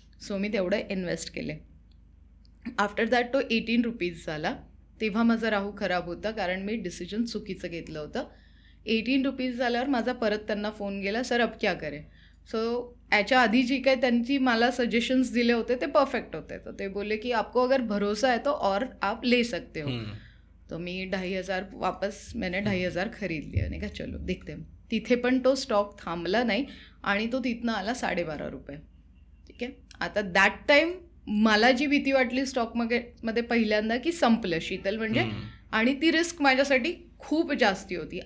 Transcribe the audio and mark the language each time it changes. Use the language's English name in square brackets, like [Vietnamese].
[Marathi] So मी तेवढं invest केले. [English] after that [Marathi] तो 18 रुपीज झाला. तेव्हा माझा राहू खराब होता, कारण मी डिसिजन चुकीचं घेतलं होतं. 18 रुपीज झाल्यावर माझा परत त्यांना फोन गेला, [Hindi] सर अब क्या करे. [Marathi] सो याच्या आधी जी काही त्यांची मला सजेशन्स दिले होते ते परफेक्ट होते. तर ते बोलले की [Hindi] आपको अगर भरोसा है तो और आप ले सकते हो. [Marathi] तो मी [Hindi] 2,500 वापस मैंने 2,500 खरीद लिया, [Marathi] नाही का, [Hindi] चलो देखते. [Marathi] तिथे पण तो स्टॉक थांबला नाही, आणि तो तिथनं आला 12.5 रुपये, ठीक आहे. आता [English] that time [Marathi] मला जी भीती वाटली स्टॉक मार्केटमध्ये पहिल्यांदा की संपलं शीतल म्हणजे, आणि ती रिस्क माझ्यासाठी खूप जास्ती होती.